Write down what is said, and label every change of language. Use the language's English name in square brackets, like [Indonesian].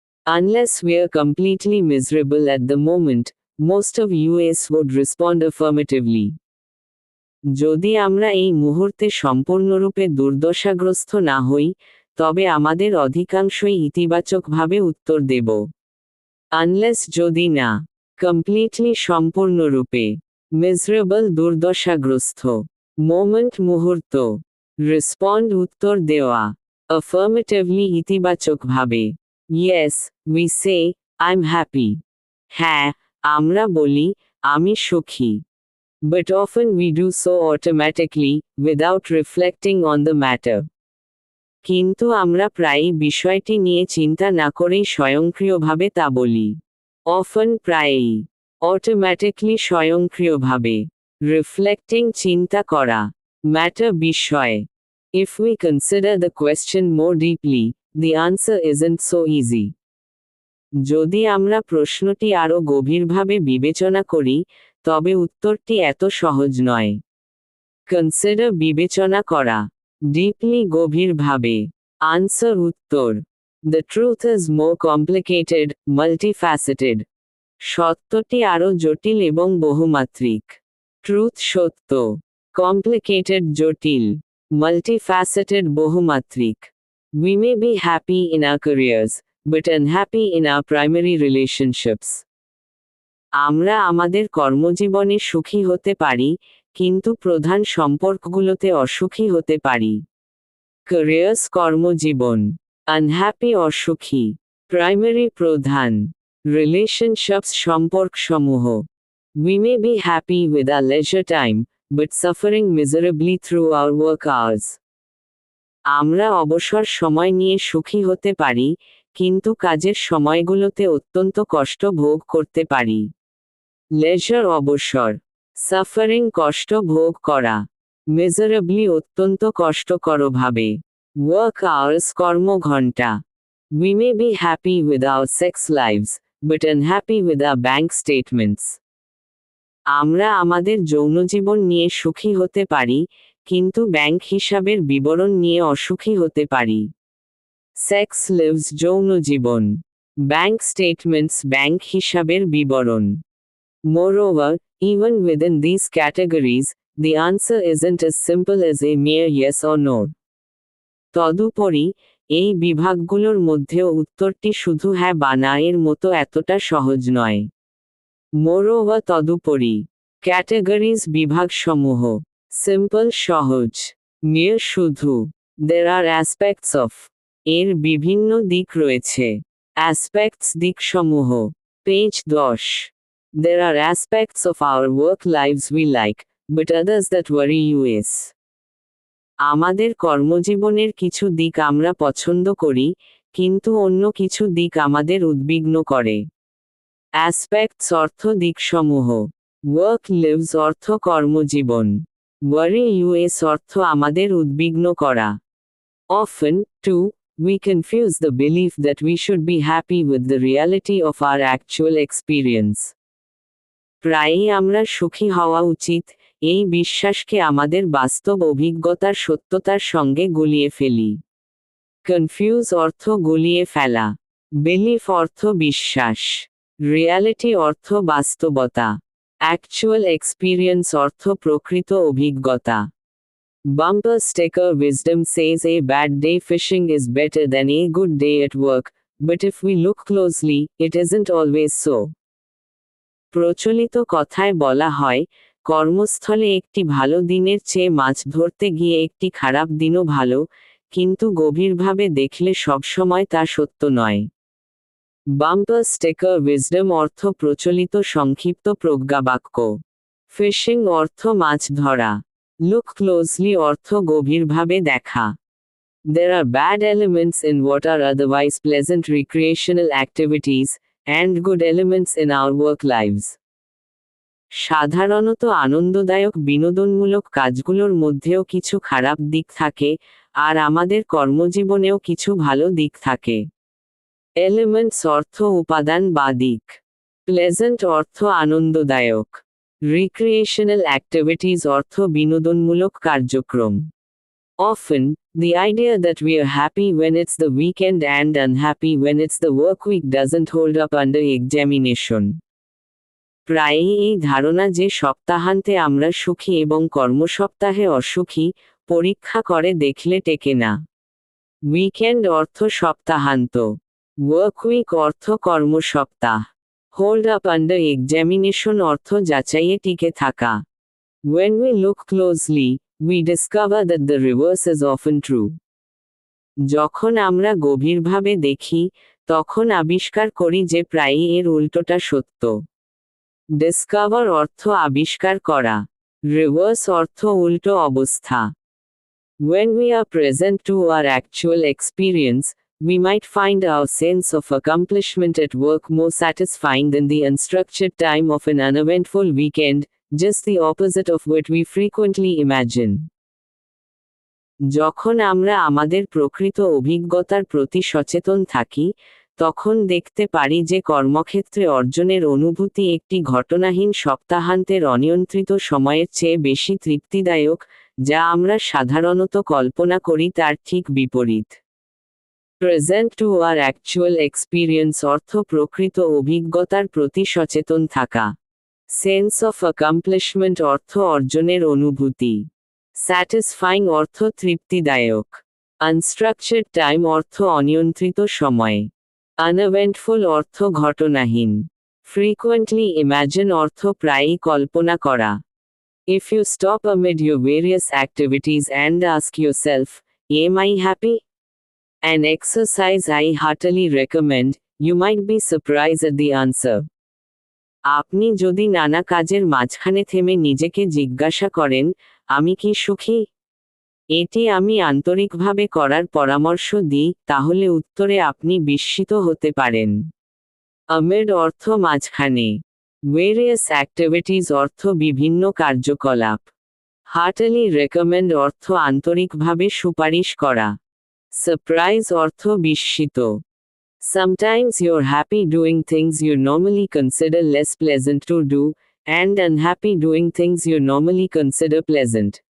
[English] Unless we're completely miserable at the moment, most of us would respond affirmatively. [Bangla] যদি আমরা এই মুহূর্তে সম্পূর্ণরূপে দুর্দশাগ্রস্ত না হই, তবে আমাদের অধিকাংশই ইতিবাচকভাবে উত্তর দেব। আনলেস, যদি না। কমপ্লিটলি, সম্পূর্ণরূপে। মিজারেবল, দুর্দশাগ্রস্ত। মোমেন্ট, মুহূর্ত। রেসপন্ড, উত্তর দেওয়া। অ্যাফার্মেটিভলি, ইতিবাচকভাবে। [English] Yes, we say, I'm happy. [Bangla] হ্যাঁ, আমরা বলি, আমি সুখী। [English] But often we do so automatically, without reflecting on the matter. [Bangla] কিন্তু আমরা প্রায়ই বিষয়টি নিয়ে চিন্তা না করেই স্বয়ংক্রিয়ভাবে তা বলি। [English] Often, [Bangla] প্রায়ই। [English] Automatically, [Bangla] স্বয়ংক্রিয়ভাবে। Reflecting, চিন্তা করা। Matter, বিষয়। [English] If we consider the question more deeply, the answer isn't so easy. [Bangla] যদি আমরা প্রশ্নটি আরও গভীরভাবে বিবেচনা করি, তবে উত্তরটি এত সহজ নয়। কনসিডার, বিবেচনা করা। ডিপলি, গভীরভাবে। [English] Answer, উত্তর। The truth is more complicated, multifaceted. [Bangla] সত্যটি আরও জটিল এবং বহুমাত্রিক। [English] truth, [Bangla] সত্য। কমপ্লিকেটেড, জটিল। মাল্টিফ্যাসেটেড, বহুমাত্রিক। [English] We may be happy in our careers, but unhappy in our primary relationships. [Bangla] আমরা আমাদের কর্মজীবনে সুখী হতে পারি, কিন্তু প্রধান সম্পর্কগুলোতে অসুখী হতে পারি। ক্যারিয়ার্স, কর্মজীবন। আনহ্যাপি, অসুখী। প্রাইমারি, প্রধান। Relationships, সম্পর্কসমূহ। [English] We may be happy with our leisure time, but suffering miserably through our work hours. [Bangla] আমরা অবসর সময় নিয়ে সুখী হতে পারি, কিন্তু কাজের সময়গুলোতে অত্যন্ত কষ্ট ভোগ করতে পারি। লেজার, অবসর। সাফারিং, কষ্ট ভোগ করা। মিজারেবলি, অত্যন্ত কষ্টকরভাবে। Work hours, কর্মঘণ্টা। [English] We may be happy with our sex lives, but unhappy with our bank statements. [Bangla] আমরা আমাদের যৌনজীবন নিয়ে সুখী হতে পারি, কিন্তু ব্যাংক হিসাবের বিবরণ নিয়ে অসুখী হতে পারি। Sex leaves, যৌনজীবন। Bank statements, bank হিসাবের বিবরণ। [English] Moreover, even within these categories, the answer isn't as simple as a mere yes or no. [Bangla] তদুপরি, এই বিভাগগুলোর মধ্যেও উত্তরটি শুধু হ্যাঁ বা না এর মতো এতটা সহজ নয়। [English] Moreover, [Bangla] তদুপরি। ক্যাটাগরিজ, বিভাগসমূহ। সিম্পল, সহজ। [English] mere, শুধু। There are aspects of. [Bangla] এর বিভিন্ন দিক রয়েছে। Aspects, দিকসমূহ। Page 10। [English] There are aspects of our work lives we like, but others that worry us. [Bangla] আমাদের কর্মজীবনের কিছু দিক আমরা পছন্দ করি, কিন্তু অন্য কিছু দিক আমাদের উদ্বিগ্ন করে। অ্যাসপেক্টস অর্থ দিকসমূহ। ওয়ার্ক লিভস অর্থ কর্মজীবন। ওয়ারি ইউএস অর্থ আমাদের উদ্বিগ্ন করা। [English] Often, too, we confuse the belief that we should be happy with the reality of our actual experience. [Bangla] প্রায়ই আমরা সুখী হওয়া উচিত, এই বিশ্বাসকে আমাদের বাস্তব অভিজ্ঞতার সত্যতার সঙ্গে গুলিয়ে ফেলি। কনফিউজ অর্থ গুলিয়ে ফেলা। বিলিফ অর্থ বিশ্বাস। রিয়ালিটি অর্থ বাস্তবতা। অ্যাকচুয়াল এক্সপিরিয়েন্স অর্থ প্রকৃত অভিজ্ঞতা। [English] Bumper sticker wisdom says a bad day fishing is better than a good day at work, but if we look closely, it isn't always so. [Bangla] প্রচলিত কথায় বলা হয়, কর্মস্থলে একটি ভালো দিনের চেয়ে মাছ ধরতে গিয়ে একটি খারাপ দিনও ভালো, কিন্তু গভীরভাবে দেখলে সবসময় তা সত্য নয়। বাম্পার স্টিকার উইজডম অর্থ প্রচলিত সংক্ষিপ্ত প্রজ্ঞাবাক্য। ফিশিং অর্থ মাছ ধরা। লুক ক্লোজলি অর্থ গভীরভাবে দেখা। [English] There are bad elements in what are otherwise pleasant recreational activities, and good elements in our work lives. [Bangla] সাধারণত আনন্দদায়ক বিনোদনমূলক কাজগুলোর মধ্যেও কিছু খারাপ দিক থাকে, আর আমাদের কর্মজীবনেও কিছু ভালো দিক থাকে। এলিমেন্টস অর্থ উপাদান বা দিক। প্লেজেন্ট অর্থ আনন্দদায়ক। রিক্রিয়েশনাল অ্যাক্টিভিটিজ অর্থ বিনোদনমূলক কার্যক্রম। [English] Often, the idea that we are happy when it's the weekend and unhappy when it's the work week doesn't hold up under examination. [Bangla] প্রায়ই এই ধারণা যে সপ্তাহান্তে আমরা সুখী এবং কর্মসপ্তাহে অসুখী, পরীক্ষা করে দেখলে টেকে না। উইকেন্ড অর্থ সপ্তাহান্ত। ওয়ার্ক উইক অর্থ কর্মসপ্তাহ। [English] hold up under examination [Bangla] অর্থ যাচাইয়ে টিকে থাকা। [English] When we look closely, we discover that the reverse is often true. [Bangla] যখন আমরা গভীরভাবে দেখি, তখন আবিষ্কার করি যে প্রায়ই এর উল্টোটা সত্য। ডিসকভার অর্থ আবিষ্কার করা। রিভার্স অর্থ উল্টো অবস্থা। [English] When we are present to our actual experience, we might find our sense of accomplishment at work more satisfying than the unstructured time of an uneventful weekend, just the opposite of what we frequently imagine. [Bangla] যখন আমরা আমাদের প্রকৃত অভিজ্ঞতার প্রতি সচেতন থাকি, তখন দেখতে পারি যে কর্মক্ষেত্রে অর্জনের অনুভূতি একটি ঘটনাহীন সপ্তাহান্তের অনিয়ন্ত্রিত সময়ের চেয়ে বেশি তৃপ্তিদায়ক, যা আমরা সাধারণত কল্পনা করি তার ঠিক বিপরীত। [English] present to our actual experience [Bangla] অর্থ প্রকৃত অভিজ্ঞতার প্রতি সচেতন থাকা। সেন্স অফ অ্যাকমপ্লিশমেন্ট অর্থ অর্জনের অনুভূতি। স্যাটিসফাইং অর্থ তৃপ্তিদায়ক। আনস্ট্রাকচার্ড টাইম অর্থ অনিয়ন্ত্রিত সময়। আনএভেন্টফুল অর্থ ঘটনাহীন। ফ্রিকোয়েন্টলি ইমাজিন অর্থ প্রায়ই কল্পনা করা। [English] If you stop amid your various activities and ask yourself, am I happy? An exercise I heartily recommend, you might be surprised at the answer. [Bangla] আপনি যদি নানা কাজের মাঝখানে থেমে নিজেকে জিজ্ঞাসা করেন, আমি কি সুখী? এটি আমি আন্তরিকভাবে করার পরামর্শ দিই, তাহলে উত্তরে আপনি বিস্মিত হতে পারেন। আমিড অর্থ মাঝখানে। ভেরিয়াস অ্যাক্টিভিটিজ অর্থ বিভিন্ন কার্যকলাপ। হার্টলি রেকমেন্ড অর্থ আন্তরিকভাবে সুপারিশ করা। সারপ্রাইজ অর্থ বিস্মিত। [English] Sometimes you're happy doing things you normally consider less pleasant to do, and unhappy doing things you normally consider pleasant.